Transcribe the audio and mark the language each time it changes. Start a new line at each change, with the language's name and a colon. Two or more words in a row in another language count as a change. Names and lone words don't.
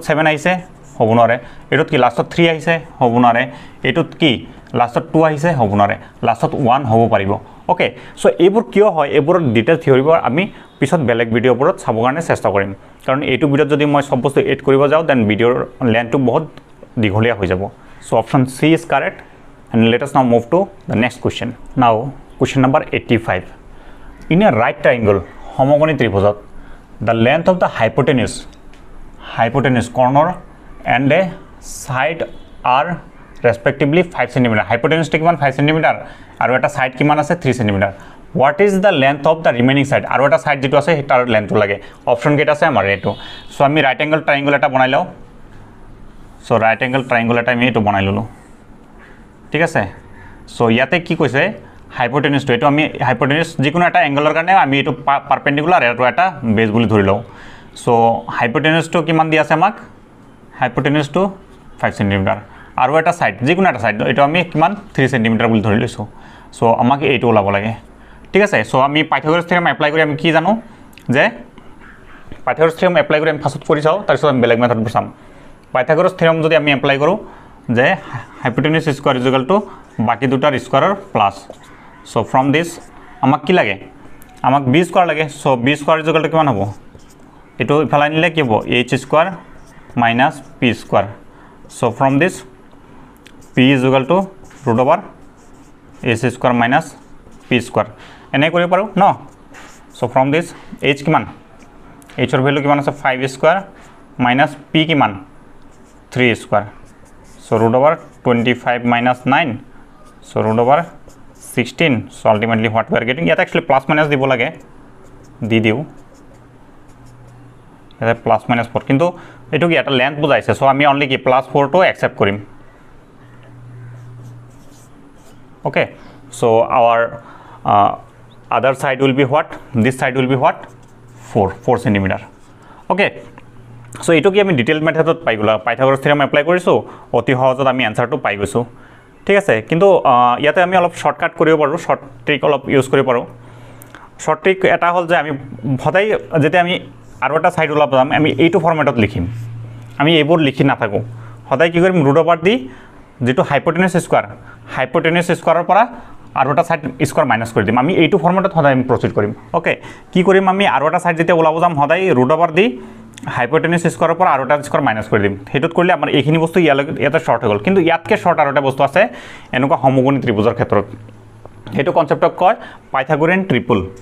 Assamese: 7 আহিছে হ'ব নোৱাৰে এইটোত কি লাষ্টত 3 আহিছে হ'ব নোৱাৰে এইটোত কি লাষ্টত 2 আহিছে হ'ব নোৱাৰে লাষ্টত 1 হ'ব পাৰিব ওকে সো এইবোৰ কিয় হয় এইবোৰৰ ডিটেইল থিওৰিবোৰ আমি পিছত বেলেগ ভিডিঅ'বোৰত চাবৰ কাৰণে চেষ্টা কৰিম কাৰণ এইটো ভিডিঅ'ত যদি মই সব বস্তু এড কৰিব যাওঁ দেন ভিডিঅ'ৰ লেন্থটো বহুত দীঘলীয়া হৈ যাব
English: so option C is correct and let us now move to the next question now question number
Assamese: 85
English: in a right triangle
Assamese: সমকোণী ত্ৰিভুজত
English: the length of the hypotenuse corner and a side are respectively
Assamese: 5 cm hypotenuse কিমান 5 cm আৰু এটা সাইড কিমান আছে 3 cm
English: what is the length of the remaining side
Assamese: আৰু এটা সাইড যেটো আছে তাৰ লেন্থটো লাগে অপচন কেটা আছে আমাৰ এটো সো আমি
English: right angle triangle
Assamese: এটা বনাই লও সো
English: right angle
Assamese: ট্রায়াঙ্গল এটা আমি এটো বনাই ললো ঠিক আছে সো ইয়াতে কি কৈছে হাইপোটেনিউস তো এটো আমি হাইপোটেনিউস যিকোনো এটা অ্যাঙ্গেলৰ কাৰণে আমি এটো পারপেন্ডিকুলার এটো এটা বেস বুলি ধৰি লও সো হাইপোটেনিউস তো কিমান দি আছে আমাক হাইপোটেনিউস তো 5 cm আৰু এটা সাইড যিকোনো এটা সাইড এটো আমি কিমান 3 cm বুলি ধৰি লৈছো সো আমাক এইটো ওলাব লাগে ঠিক আছে সো আমি পাইথাগোরাস থিওরেম এপ্লাই কৰি আমি কি জানো যে পাইথাগোরাস থিওরেম এপ্লাই কৰি আমি ফাৰ্স্টত কৰি চাও তাৰ পিছত আমি বেলেগ মেথড চাম পাইথাগোরাস থিওরেম যদি আমি এপ্লাই কৰো যে
English: hypotenuse square is equal to
Assamese: বাকি দুটাৰ স্কয়াৰৰ প্লাস
English: so from this
Assamese: আমাক কি লাগে আমাক b স্কয়ার লাগে সো b স্কয়ার
English: is equal to
Assamese: কিমান হ'ব এটো ইফালে নিলে কি হ'ব h স্কয়ার minus p স্কয়ার
English: so from this p is equal to root over h square minus p square
Assamese: এনে কৰিব পাৰো ন
English: so from this
Assamese: h কিমান h ৰ ভ্যালু কিমান আছে 5 স্কয়ার minus p কিমান 3 স্কয়ার
English: so root over 25 minus 9 so root over 16 so ultimately what we are getting yet actually plus minus
Assamese: দিব লাগে দি দিও এটা
English: plus minus 4
Assamese: কিন্তু এটো কি এটা লেন্থ বুজাইছে সো আমি অনলি কি +4 টো একসেপ্ট কৰিম
English: okay so our other side will be what this side will be what 4 cm okay
Assamese: সো এটো কি আমি ডিটেইল মেথডত পাই গলা পাইথাগোরাস থিওরেম এপ্লাই কৰিছো অতি সহজত আমি আনসাৰটো পাই গৈছো ঠিক আছে কিন্তু ইয়াতে আমি অলপ শর্টকাট কৰিব পাৰো শর্ট ট্ৰিক অলপ ইউজ কৰিব পাৰো শর্ট ট্ৰিক এটা হল যে আমি সদায় যেতে আমি আৰু এটা সাইড ওলাব যাম আমি এইটো ফরম্যাটত লিখিম আমি এইবোৰ লিখি না থাকো সদায় কি কৰিম
English: root over the
Assamese: যেটো হাইপোটেনিউস স্কয়াৰৰ পৰা আৰু এটা সাইড স্কয়াৰ মাইনাস কৰি দিম আমি এইটো ফরম্যাটত সদায় আমি প্ৰসিড কৰিম ওকে কি কৰিম আমি আৰু এটা সাইড যেতে ওলাব যাম সদায়
English: root over the hypotenuse square
Assamese: পৰা আৰু এটা স্কয়াৰ মাইনাস কৰি দিম হেতুত কৰিলে আমাৰ এইখিনি বস্তু ইয়াতে শর্ট হৈ গল কিন্তু ইয়াতকে শর্ট আৰু এটা বস্তু আছে এনেকুৱা সমকোণী ত্ৰিভুজৰ ক্ষেত্ৰত হেতু কনসেপ্টক কয়
English: Pythagorean triple